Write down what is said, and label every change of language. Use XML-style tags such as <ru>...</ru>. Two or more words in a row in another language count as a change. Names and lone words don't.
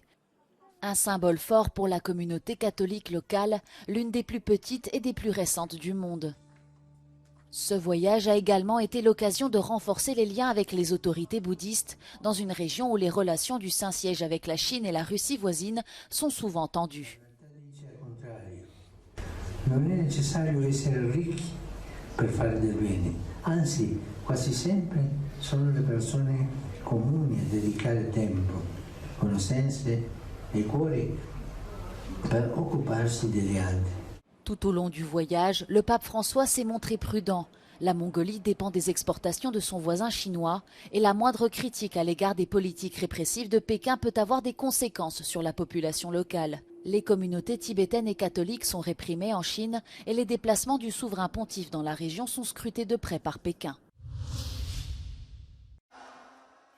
<fr>Un symbole fort pour la communauté catholique locale, l'une des plus petites et des plus récentes du monde. Ce voyage a également été l'occasion de renforcer les liens avec les autorités bouddhistes dans une région où les relations du Saint-Siège avec la Chine et la Russie voisine sont souvent tendues.</fr> <it>Non è necessario essere ricchi per fare del bene, anzi quasi sempre sono le persone comuni a dedicare tempo, conoscenze e cuori per occuparsi degli altri.</it> <fr>Tout au long du voyage, le pape François s'est montré prudent. La Mongolie dépend des exportations de son voisin chinois et la moindre critique à l'égard des politiques répressives de Pékin peut avoir des conséquences sur la population locale. Les communautés tibétaines et catholiques sont réprimées en Chine et les déplacements du souverain pontife dans la région sont scrutés de près par Pékin.</fr>